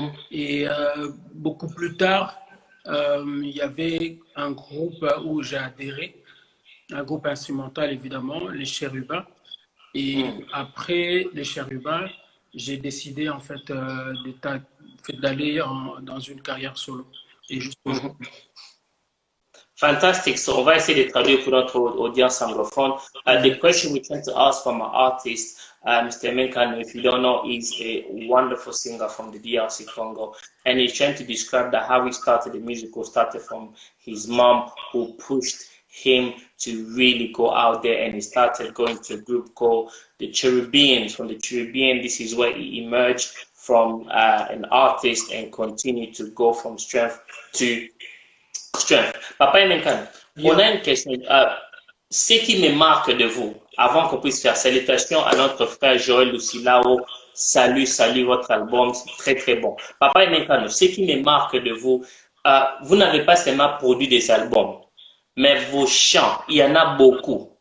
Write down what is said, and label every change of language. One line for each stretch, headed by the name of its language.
French: Et beaucoup plus tard, il y avait un groupe où j'ai adhéré, un groupe instrumental évidemment, les Chérubins. Et après les Chérubins, j'ai décidé en fait d'aller dans une carrière solo. Et juste
English: Fantastic.
French: So, on va essayer de traduire pour notre audience anglophone.
English: The question we tend to ask from our artist, Mr. Aimé Nkano, if you don't know, is a wonderful singer from the DRC Congo. And he's trying to describe that how he started the musical, started from his mom who pushed him to really go out there, and he started going to a group called the Cherubians. From the Cherubian, this is where he emerged from an artist and continued to go from strength to strength.
French: Papa Aimé Nkano, on a une question. Ce qui me marque de vous, avant qu'on puisse faire salutations à notre frère Joël Lucilao, salut votre album, c'est très très bon. Papa Aimé Nkano, ce qui me marque de vous, vous n'avez pas seulement produit des albums, mais vos chants, il y en a beaucoup.